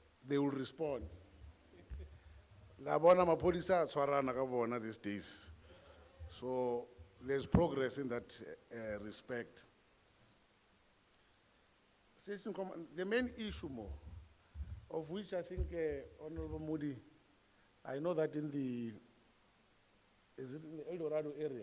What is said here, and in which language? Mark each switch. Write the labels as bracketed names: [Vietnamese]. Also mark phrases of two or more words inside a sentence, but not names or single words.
[English] they will respond. [Northern Sotho] La bona maphodisa a tshwarana ka bona [English] these days. So there's progress in that respect. Station Command, the main issue more, of which I think Honorable Moody, I know that is it in the El Dorado area?